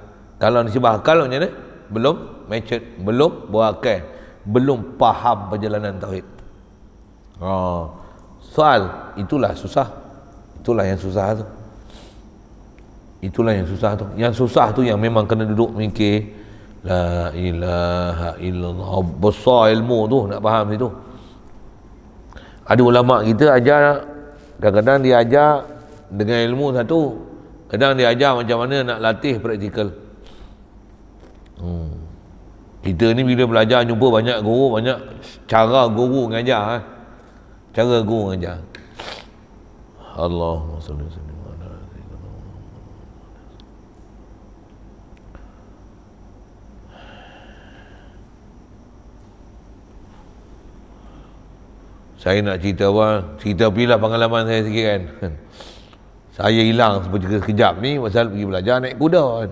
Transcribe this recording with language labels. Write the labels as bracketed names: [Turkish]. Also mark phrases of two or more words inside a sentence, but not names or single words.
[Malay] Kalau nisbah akal macam mana? Belum matured, belum berakal, belum faham perjalanan tauhid. Soal, itulah susah. Itulah yang susah tu. Itulah yang susah tu. Yang susah tu yang memang kena duduk mikir [Arabic] لا إله إلا الله. [Malay] Besar ilmu tu nak faham situ. Ada ulama kita ajar, kadang-kadang dia ajar dengan ilmu satu, kadang dia ajar macam mana nak latih praktikal. Kita ni bila belajar jumpa banyak guru, banyak cara guru mengajar. Cara guru mengajar. [Arabic] اللهم صل وسلم على سيدنا محمد. [Malay] Saya nak cerita apa? Cerita pilih pengalaman saya sikit kan. Saya hilang sekejap ni pasal pergi belajar naik kuda kan.